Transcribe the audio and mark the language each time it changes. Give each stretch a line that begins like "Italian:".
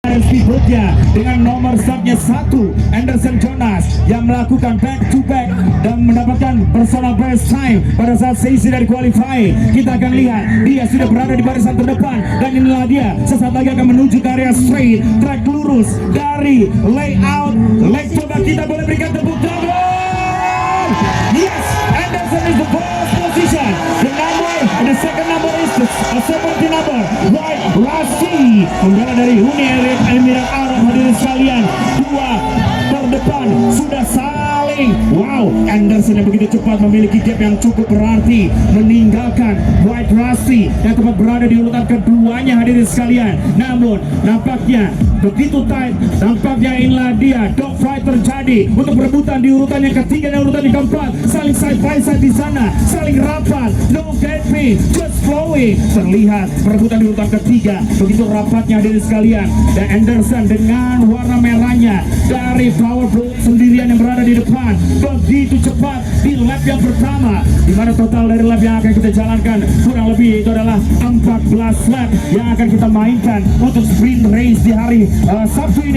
Indonesian: Speedboatnya dengan nomor startnya 1 Anderson Jonas yang melakukan back to back dan mendapatkan personal best time pada saat sesi dari qualifying. Kita akan lihat dia sudah berada di barisan terdepan, dan inilah dia sesaat lagi akan menuju ke area straight track lurus dari layout Lake Toba. Kita boleh berikan tepuk tangan.
English: Yes, Anderson is the first position. The second number is a 70 number White Rasi,
Indonesian: pembalap dari Uni Emirat Arab. Hadirin sekalian, dua terdepan sudah saling. Wow, Anderson yang begitu cepat memiliki gap yang cukup berarti, meninggalkan White Rasi yang tepat berada di urutan keduanya. Hadirin sekalian, namun nampaknya begitu tight. Nampaknya inilah dia dogfight terjadi untuk perebutan di urutan yang ketiga dan urutan yang keempat. Saling
English: side by side
Indonesian: di sana, saling rapat,
English: no gaping, just flowing.
Indonesian: Terlihat perebutan di urutan ketiga begitu rapatnya. Hadirin sekalian, dan Anderson dengan warna merahnya dari Powerboat sendirian yang berada di depan begitu cepat di lap yang pertama, di mana total dari lap yang akan kita jalankan kurang lebih itu adalah 14 lap yang akan kita mainkan untuk sprint race di hari Sabtu ini.